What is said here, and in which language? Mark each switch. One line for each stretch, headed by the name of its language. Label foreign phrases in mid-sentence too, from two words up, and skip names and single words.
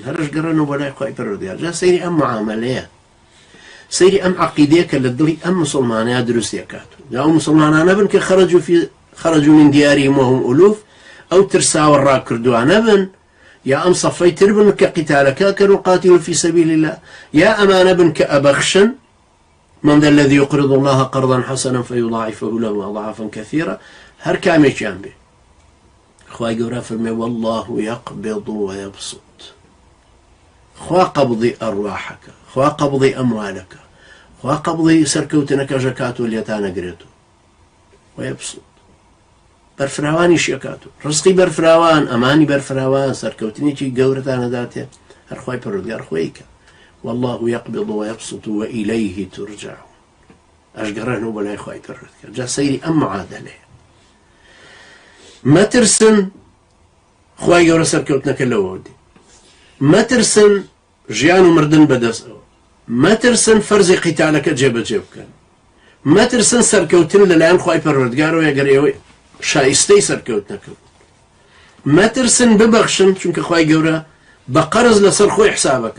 Central Kurdish: هەرش گەڕن و بەلای خوای پەروەردگار. جا سەیری ئەم معاملەیە، سەیری ئەم عەقیدەیە کە لە دڵی ئەم مسلمانەیە دروست دەکاتەوە. جا ئەو مسلمانانە بن کە
Arabic: خرجوا من ديارهم وهم ألوف،
Central Kurdish: أو ترساوە ڕاکردوانە بن، یا ئەم سەفەی تر بن کە قیتالەکە کەن و
Arabic: قاتلوا في سبيل الله،
Central Kurdish: یا ئەمانە بن کە ئەبەخشن
Arabic: من ذا الذي يقرض الله قرضا حسنا فيضاعفه له أضعافا كثيرة.
Central Kurdish: هەر کامێکیان بێ خوای گەورە فەرمێ
Arabic: والله يقبض ويبسط.
Central Kurdish: خوا قبضی ئەڕواحەکە، خوا قبضی ئەموالەکە، خوا قبضی سەرکەوتنەکە ژەکات و لێتانەگرێتەوە ويبسط، بەرفراوانی شێکاتەوە، ڕزقی بەرفراوان، ئەمانی بەرفراوان، سەرکەوتنێکی گەورەتانەداتێ هەر خوای پەروەردگار خۆیکە.
Arabic: والله يقبض ويبسط وإليه ترجعون.
Central Kurdish: ئەشگەڕێنەوە بەلای خوای پەروەردگار. جا سەیری ئەم معادلەیە. مەترسن خوای گەورە سەرکەوتنەکە لەوە دێ، مەترسن ژیان و مردن بەدەستەوە، مەترسن فەرزی قیتالەکە جێبەجێ بکەن، مەترسن سەرکەوتن لەلایەن خوای پەروەردگارەوە ئەگەر ئێوە شایستەی سەرکەوتنەکە بوون، مەترسن ببەخشن چونکە خوای گەورە بە قەرز لەسەر خۆی حسابەکە.